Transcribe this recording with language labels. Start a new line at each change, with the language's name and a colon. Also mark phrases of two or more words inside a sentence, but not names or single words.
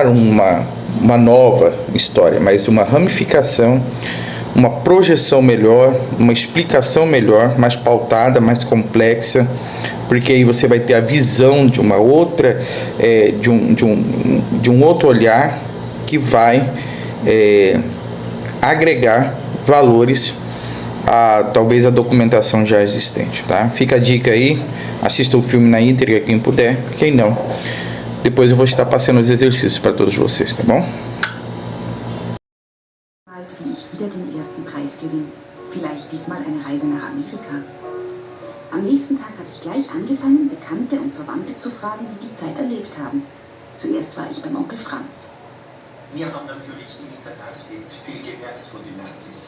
Portuguese: uma nova história, mas uma ramificação, uma projeção melhor, uma explicação melhor, mais pautada, mais complexa, porque aí você vai ter a visão de uma outra, de um outro olhar que vai agregar valores talvez a documentação já existente, tá? Fica a dica aí, assista o filme na íntegra quem puder, quem não, depois eu vou estar passando os exercícios para todos vocês, tá bom?
German: Wie ich wieder den ersten Preis gewinne. Vielleicht diesmal eine Reise nach Amerika. Am nächsten Tag habe ich gleich angefangen, Bekannte und Verwandte zu fragen, die die Zeit erlebt haben. Zuerst war ich beim Onkel Franz. Wir haben natürlich im Internat viel gemerkt von den Nazis.